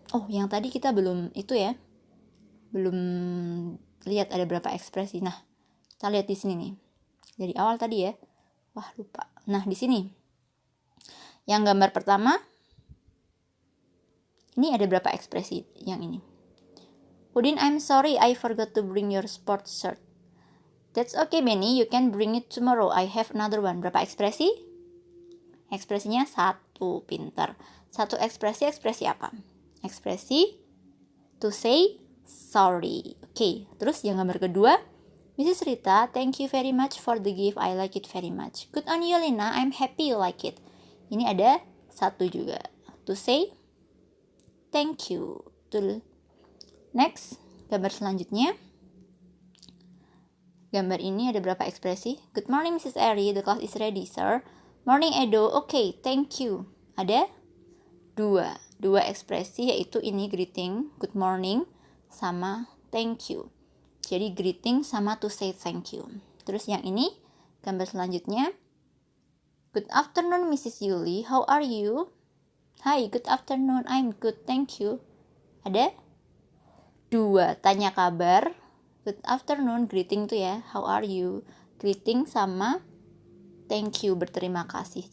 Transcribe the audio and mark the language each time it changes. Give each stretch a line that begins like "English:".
Indonesian: Oh, yang tadi kita belum itu ya. Belum lihat ada berapa ekspresi. Nah, kita lihat di sini nih. Dari awal tadi ya. Wah, lupa. Nah, di sini. Yang gambar pertama ini ada berapa ekspresi yang ini?
English: Udin, I'm sorry I forgot to bring your sports shirt. That's okay, Benny. You can bring it tomorrow. I have another one.
Indonesian: Berapa ekspresi? Ekspresinya satu. Pintar. Satu ekspresi apa? Ekspresi
English: to say sorry.
Indonesian: Oke. Terus yang gambar kedua,
English: Mrs. Rita, thank you very much for the gift. I like it very much. Good on you, Lina. I'm happy you like it.
Indonesian: Ini ada satu juga.
English: To say thank you.
Indonesian: Betul. Next, gambar selanjutnya. Gambar ini ada berapa ekspresi?
English: Good morning Mrs. Eri, the class is ready, sir. Morning Edo, okay, thank you.
Indonesian: Ada dua ekspresi, yaitu ini greeting,
English: good morning,
Indonesian: sama
English: thank you.
Indonesian: Jadi greeting sama
English: to say thank you.
Indonesian: Terus yang ini, gambar selanjutnya.
English: Good afternoon Mrs. Yuli, how are you? Hi, good afternoon, I'm good, thank you.
Indonesian: Ada 2
English: 2,
Indonesian: tanya kabar.
English: Good afternoon, greeting
Indonesian: tuh ya,
English: how are you?
Indonesian: Greeting sama
English: thank you,
Indonesian: berterima kasih.